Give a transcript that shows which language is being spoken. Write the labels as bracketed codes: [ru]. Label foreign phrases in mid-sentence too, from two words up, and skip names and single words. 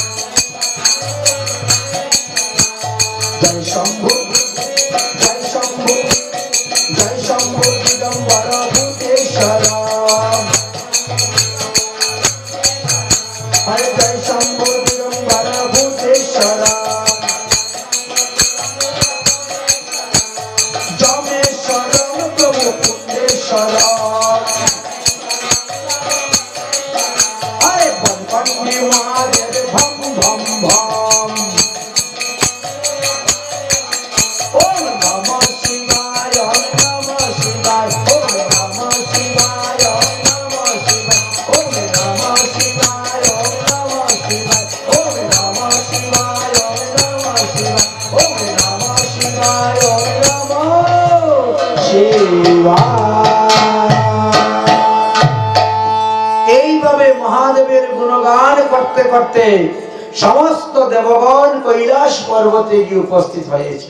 [bn] জয় শম্ভু, জয় শম্ভু, জয় শম্ভু দিগম্বর ভূতেশ্বর, হরে জয় শম্ভু দিগম্বর ভূতেশ্বর। যমেশ্বরম প্রভু পুণ্যেশ্বর, হরে বনকন্যে মহাদেব ভম ভম ভম। [sa] ওম নমঃ শিবায়, ওম নমঃ শিবায়, ওম নমঃ শিবায়, ওম নমঃ শিবায়, ওম নমঃ শিবায়, ওম নমঃ শিবায়, ওম নমঃ শিবায়। [bn] এইভাবে মহাদেবের গুণগান করতে করতে সমস্ত দেবগণ কৈলাস পর্বতে গিয়ে উপস্থিত হয়েছে।